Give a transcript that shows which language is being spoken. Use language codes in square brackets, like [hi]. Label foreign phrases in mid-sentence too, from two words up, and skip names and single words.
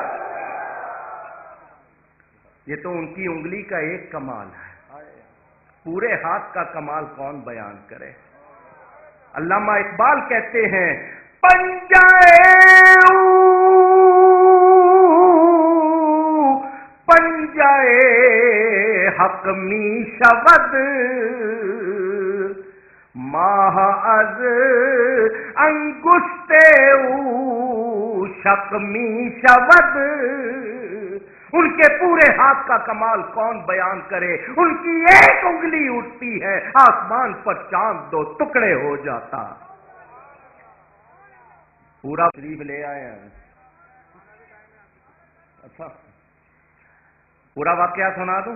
[ur] یہ تو ان کی انگلی کا ایک کمال ہے، پورے ہاتھ کا کمال کون بیان کرے؟ علامہ اقبال کہتے ہیں [fa] پنجائے حق می شود ماہ از انگشت او شق می شود۔ [ur] ان کے پورے ہاتھ کا کمال کون بیان کرے؟ ان کی ایک انگلی اٹھتی ہے، آسمان پر چاند 2 ٹکڑے ہو جاتا۔ پورا شریف لے آئے ہیں، اچھا پورا واقعہ سنا دوں؟